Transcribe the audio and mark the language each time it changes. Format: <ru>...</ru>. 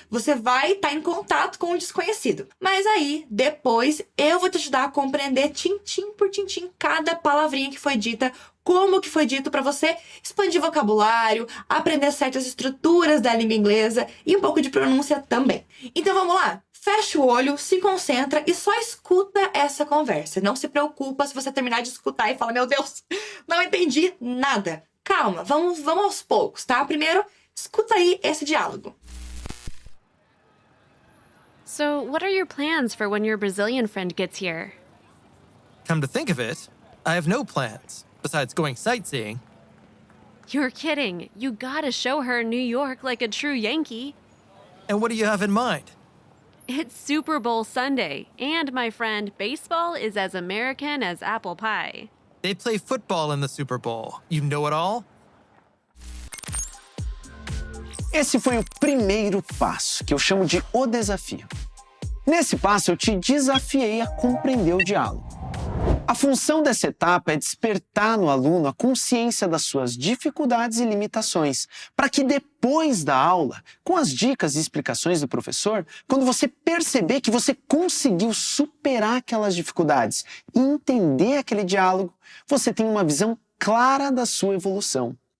<pt>Você vai estar em contato com o desconhecido. Mas aí, depois, eu vou te ajudar a compreender tintim por tintim cada palavrinha que foi dita, como que foi dito para você expandir vocabulário, aprender certas estruturas da língua inglesa e um pouco de pronúncia também. Então vamos lá? Fecha o olho, se concentra e só escuta essa conversa. Não se preocupa se você terminar de escutar e falar, meu Deus, não entendi nada. Calma, vamos aos poucos, tá? Primeiro, escuta aí esse diálogo.</pt> <en>So, what are your plans for when your Brazilian friend gets here? Come to think of it, I have no plans, besides going sightseeing. You're kidding. You gotta show her New York like a true Yankee. And what do you have in mind? It's Super Bowl Sunday, and my friend, baseball is as American as apple pie. They play football in the Super Bowl. You know it all?</en> <pt>Esse foi o primeiro passo, que eu chamo de o desafio. Nesse passo, eu te desafiei a compreender o diálogo. A função dessa etapa é despertar no aluno a consciência das suas dificuldades e limitações, para que depois da aula, com as dicas e explicações do professor, quando você perceber que você conseguiu superar aquelas dificuldades e entender aquele diálogo, você tem uma visão clara da sua evolução.</pt>